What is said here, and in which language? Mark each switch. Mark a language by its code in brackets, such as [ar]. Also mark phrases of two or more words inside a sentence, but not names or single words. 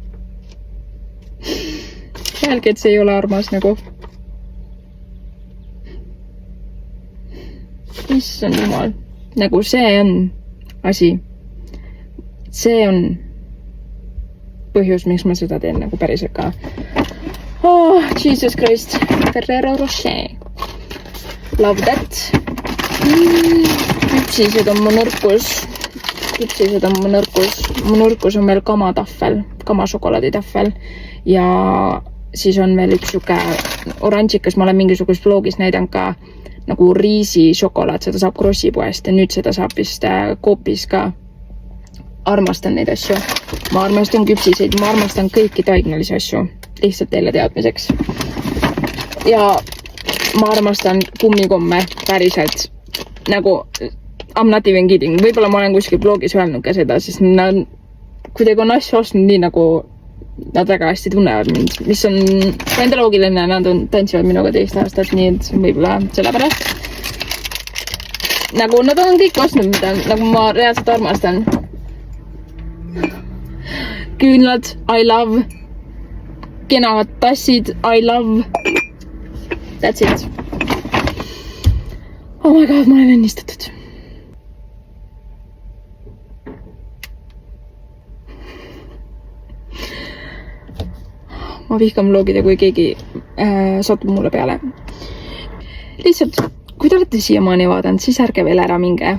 [et] Öelge, et see ei ole armas nagu. Issand jumal. Nagu see on asi. See on põhjus, miks ma seda teen nagu päriselt ka. [en] Jesus Christ. Ferrero Rocher. Love that. [et] Küpsised on mu nõrkus. Mu nõrkus on veel kamašokolaaditahvel. Ja siis on veel üks siuke oranžikas. Ma olen mingisugust vlogis näidanud ka nagu riisišokolaad. Seda saab Krossipoest ja nüüd seda saab vist Coopis ka. Armastan neid asju. Ma armastan küpsiseid. Ma armastan kõiki taignalisi asju. Lihtsalt teile teadmiseks. Ja ma armastan kummikomme päriselt. [en] Nagu I'm not even kidding. [et] Võib-olla ma olen kuskil blogis öelnud ka seda, sest nad kuidagi on asju ostnud nii nagu nad väga hästi tunnevad mind, mis on enda loogiline, nad tantsivad minuga 2 aastat, nii et võib-olla sellepärast. Nagu nad on kõik ostnud, mida nagu ma reaalselt armastan. Küünlad, [en] I love. [et] Kenavad tassid, [en] I love. That's it. Oh my god, [et] ma olen õnnistatud. Ma vihkan vlogida, kui keegi satub mulle peale. Lihtsalt, kui te olete siiamaani vaadanud, siis ärge veel ära minge.